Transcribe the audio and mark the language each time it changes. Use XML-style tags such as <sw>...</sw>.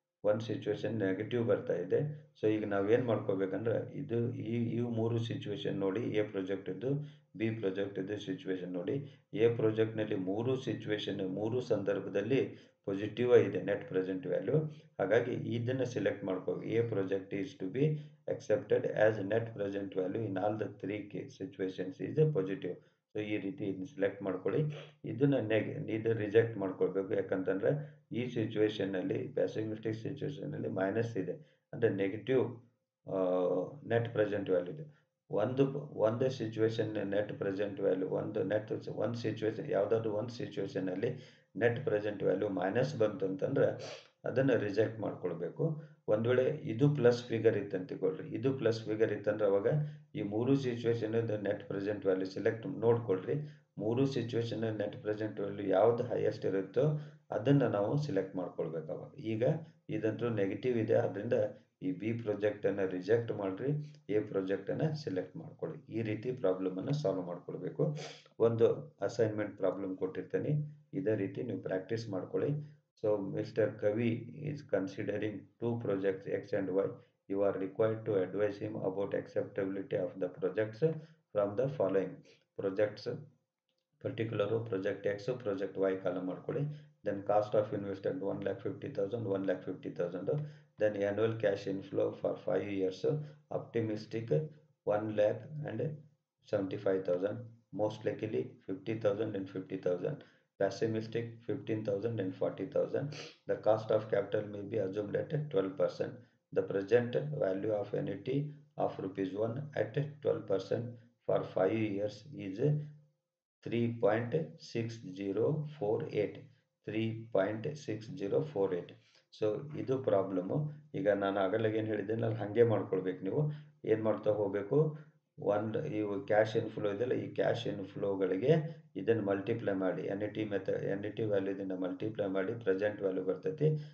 <kn>ಒಂದು situation negative ಬರ್ತಾ ಇದೆ. ಸೊ ಈಗ ನಾವೇನು ಮಾಡ್ಕೋಬೇಕಂದ್ರೆ ಈ ಮೂರು ಸಿಚುವೇಶನ್ ನೋಡಿ, ಎ ಪ್ರಾಜೆಕ್ಟ್ ಇದ್ದು, ಬಿ ಪ್ರಾಜೆಕ್ಟ್ ಇದ್ದು ಸಿಚುವೇಶನ್ ನೋಡಿ. ಎ ಪ್ರಾಜೆಕ್ಟ್ನಲ್ಲಿ ಮೂರು ಸಂದರ್ಭದಲ್ಲಿ ಪಾಸಿಟಿವ್ ಇದೆ ನೆಟ್ ಪ್ರೆಸೆಂಟ್ ವ್ಯಾಲ್ಯೂ. ಹಾಗಾಗಿ ಇದನ್ನು ಸೆಲೆಕ್ಟ್ ಮಾಡ್ಕೋಬೇಕು.</kn> <en>A project is to be accepted as net present value in all the three situations is a positive.</en> <kn>So ಈ ರೀತಿ ಇದನ್ನ ಸೆಲೆಕ್ಟ್ ಮಾಡ್ಕೊಳ್ಳಿ. ಇದು ರಿಜೆಕ್ಟ್ ಮಾಡ್ಕೊಳ್ಬೇಕು. ಯಾಕಂತಂದ್ರೆ ಈ ಸಿಚುವೇಶನ್ನಲ್ಲಿ ಪ್ಯಾಸಿಮಿಸ್ಟಿಕ್ ಸಿಚುವೇಶನ್ನಲ್ಲಿ ಮೈನಸ್ ಇದೆ, ಅಂದರೆ ನೆಗೆಟಿವ್ ನೆಟ್ ಪ್ರೆಸೆಂಟ್ ವ್ಯಾಲ್ಯೂ ಇದೆ. ಒಂದು ಸಿಚುವೇಶನ್ ನೆಟ್ ಪ್ರೆಸೆಂಟ್ ವ್ಯಾಲ್ಯೂ ಒಂದು ಸಿಚುವೇಶನ್ ಯಾವುದಾದ್ರು ಒಂದು ಸಿಚುವೇಶನ್ನಲ್ಲಿ ನೆಟ್ ಪ್ರೆಸೆಂಟ್ ವ್ಯಾಲ್ಯೂ ಮೈನಸ್ ಬಂತು ಅಂತಂದ್ರೆ ಅದನ್ನು ರಿಜೆಕ್ಟ್ ಮಾಡ್ಕೊಳ್ಬೇಕು. ಒಂದು ವೇಳೆ ಇದು ಪ್ಲಸ್ ಫಿಗರ್ ಇತ್ತು ಅಂತಿಕೊಳ್ಳ್ರಿ, ಇದು ಪ್ಲಸ್ ಫಿಗರ್ ಇತ್ತಂದ್ರೆ ಅವಾಗ ಈ ಮೂರು situation net present value select ನೋಡ್ಕೊಳ್ರಿ. ಮೂರು ಸಿಚುವೇಶನ್ ನೆಟ್ ಪ್ರೆಸೆಂಟ್ ವ್ಯಾಲ್ಯೂ ಯಾವ್ದು ಹೈಯೆಸ್ಟ್ ಇರುತ್ತೋ ಅದನ್ನು ನಾವು ಸೆಲೆಕ್ಟ್ ಮಾಡ್ಕೊಳ್ಬೇಕು. ಅವಾಗ ಈಗ ಇದಂತೂ ನೆಗೆಟಿವ್ ಇದೆ, ಅದರಿಂದ ಈ ಬಿ ಪ್ರಾಜೆಕ್ಟನ್ನು ರಿಜೆಕ್ಟ್ ಮಾಡಿರಿ, ಎ ಪ್ರಾಜೆಕ್ಟನ್ನು ಸೆಲೆಕ್ಟ್ ಮಾಡ್ಕೊಳ್ಳಿ. ಈ ರೀತಿ ಪ್ರಾಬ್ಲಮನ್ನು ಸಾಲ್ವ್ ಮಾಡ್ಕೊಳ್ಬೇಕು. ಒಂದು ಅಸೈನ್ಮೆಂಟ್ ಪ್ರಾಬ್ಲಮ್ ಕೊಟ್ಟಿರ್ತೀನಿ, ಇದೇ ರೀತಿ ನೀವು ಪ್ರಾಕ್ಟೀಸ್ ಮಾಡ್ಕೊಳ್ಳಿ.</kn> <en>So Mr. Kavi is considering two projects X and Y. You are required to advise him about acceptability of the projects from the following projects. Particular project X, project Y column</en> <kn>ಮಾಡ್ಕೊಳ್ಳಿ.</kn> <en>Then cost of investment 1,50,000, 1,50,000. Then annual cash inflow for 5 years. Optimistic 1 lakh and 75,000. Most likely 50,000 and 50,000. Pessimistic 15,000 and 40,000. The cost of capital may be assumed at 12%. The present value of annuity of rupees 1 at 12% for 5 years is 3.6048.</en> <kn>3.6048. So ಇದು problem. ಈಗ ನಾನು ಆಗಲಾಗ ಏನು ಹೇಳಿದ್ದೇನೆ ಅಲ್ಲಿ ಹಾಗೆ ಮಾಡ್ಕೊಳ್ಬೇಕು. ನೀವು ಏನು ಮಾಡ್ತಾ ಹೋಗಬೇಕು, ಇವು ಕ್ಯಾಶ್ ಇನ್ಫ್ಲೋ ಇದೆಯಲ್ಲ, ಈ ಕ್ಯಾಶ್ ಇನ್ಫ್ಲೋಗಳಿಗೆ ಇದನ್ನು ಮಲ್ಟಿಪ್ಲೈ ಮಾಡಿ, ಎನ್ ಇ ಟಿ ವ್ಯಾಲ್ಯೂದಿಂದ ಮಲ್ಟಿಪ್ಲೈ ಮಾಡಿ ಪ್ರೆಸೆಂಟ್ ವ್ಯಾಲ್ಯೂ ಬರ್ತೈತಿ.</kn>